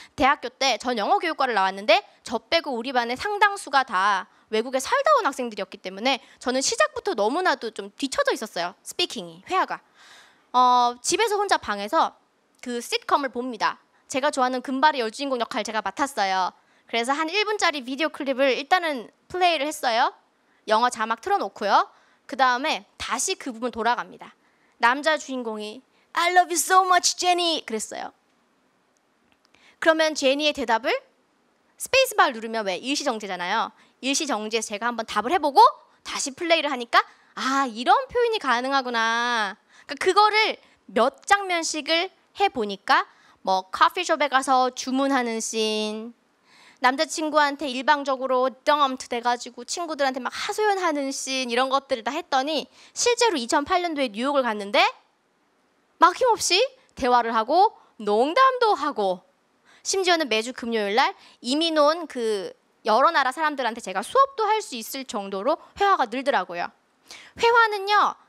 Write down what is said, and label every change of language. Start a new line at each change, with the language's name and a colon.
Korean: 대학교 때 전 영어 교육과를 나왔는데 저 빼고 우리 반의 상당수가 다 외국에 살다 온 학생들이었기 때문에 저는 시작부터 너무나도 좀 뒤쳐져 있었어요. 스피킹이, 회화가. 집에서 혼자 방에서 그 시트콤을 봅니다. 제가 좋아하는 금발의 여주인공 역할 제가 맡았어요. 그래서 한 1분짜리 비디오 클립을 일단은 플레이를 했어요. 영어 자막 틀어놓고요. 그 다음에 다시 그 부분 돌아갑니다. 남자 주인공이
English: I love you so much,
Korean: Jenny 그랬어요. 그러면 제니의 대답을 스페이스바를 누르면 왜 일시정지잖아요. 일시정지에서 제가 한번 답을 해보고 다시 플레이를 하니까 아 이런 표현이 가능하구나. 그러니까 그거를 몇 장면씩을 해보니까 뭐 커피숍에 가서 주문하는 씬, 남자친구한테 일방적으로 덤트 돼가지고 친구들한테 막 하소연하는 씬 이런 것들을 다 했더니 실제로 2008년도에 뉴욕을 갔는데 막힘없이 대화를 하고 농담도 하고 심지어는 매주 금요일 날 이민 온 그 여러 나라 사람들한테 제가 수업도 할 수 있을 정도로 회화가 늘더라고요. 회화는요.